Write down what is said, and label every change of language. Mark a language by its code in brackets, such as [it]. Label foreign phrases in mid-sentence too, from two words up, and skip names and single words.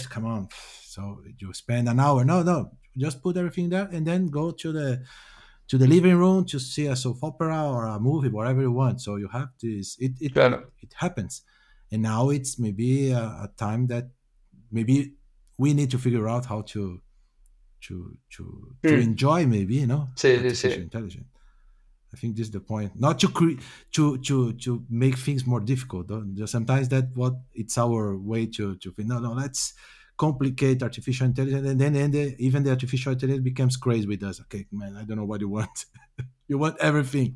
[en] Come on, so you spend an hour. No, just put everything there and then go to the living room to see a soap opera or a movie, whatever you want. So you have this. Claro. It happens, and now it's maybe a time that maybe we need to figure out how to Mm, enjoy maybe [es] sí, sí, [en] artificial sí. intelligence. I think this is the point. Not to to make things more difficult. Though. Just sometimes that what it's our way to think. No, let's complicate artificial intelligence, and then even the artificial intelligence becomes crazy with us. Okay, man, I don't know what you want. You want everything.